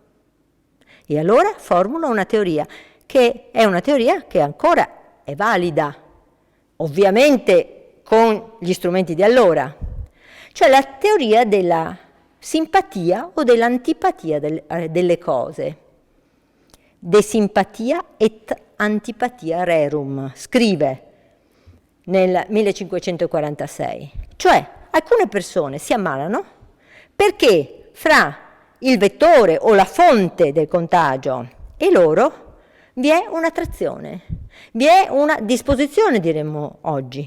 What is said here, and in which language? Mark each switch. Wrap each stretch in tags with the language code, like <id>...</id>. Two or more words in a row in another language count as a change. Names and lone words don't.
<it>E allora formula una teoria che è una teoria che ancora è valida, ovviamente con gli strumenti di allora, cioè la teoria della simpatia o dell'antipatia delle cose.</it> <la>De simpatia et antipatia rerum,</la> <it>scrive nel 1546. Cioè, alcune persone si ammalano perché fra il vettore o la fonte del contagio e loro vi è un'attrazione, vi è una disposizione, diremmo oggi.</it>